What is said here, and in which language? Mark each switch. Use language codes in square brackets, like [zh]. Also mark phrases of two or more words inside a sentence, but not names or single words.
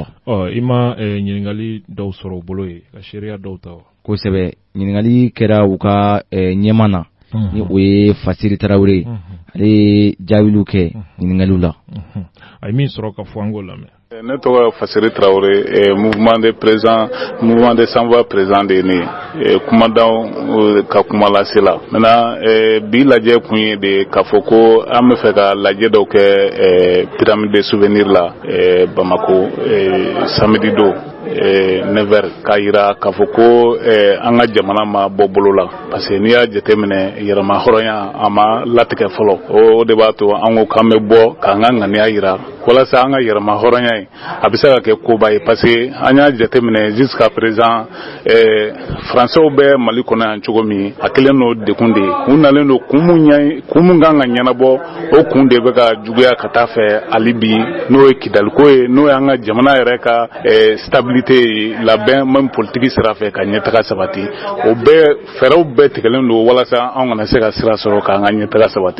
[bm] I ma ɲininkali dɔw sɔrɔ u bolo ye ka sariya dɔw ta wa? Kosɛbɛ, ɲininkali kɛra u ka ɲɛma na. Ni o ye Fasiri Tarawele, ale jaabilu kɛ ɲininkaliw la. A ye min sɔrɔ ka fɔ an k'o lamɛn. Ne tɔgɔ Fasiri Tarawele, mouvement des Sans Voix président de ne kumadanw ka kuma lase la. Maintenant bi lajɛ kun ye de k'a fɔ ko an bɛ fɛ ka lajɛ dɔw kɛ pyramide de souvenir la Bamako samedi do 9h k'a yira k'a fɔ ko an ka jamana ma bɔ bolo la, [fr] parce que [bm] n'i y'a jateminɛ yɛrɛma hɔrɔnya a ma latigɛ fɔlɔ. O de b'a to an ko k'an bɛ bɔ k'an ka ŋaniya yira walasa an ka yɛrɛma hɔrɔnya a bɛ se ka kɛ koba ye, [fr] parce que [bm] an y'a jateminɛ [fr] jusqu'à présent [bm] Français bɛ Mali kɔnɔ yan cogo min, a kɛlen don dekun de ye. U nalen don kun mun kan ka ɲɛnabɔ, o kun de bɛ ka juguya ka taa fɛ hali bi, n'o ye Kidaliko ye, n'o ye an ka jamana yɛrɛ ka stabilité labɛn même politique sira fɛ ka ɲɛtaga sabati. O bɛɛ fɛɛrɛw bɛɛ tigɛlen don walasa an kana se ka sira sɔrɔ k'an ka ɲɛtaga sabati.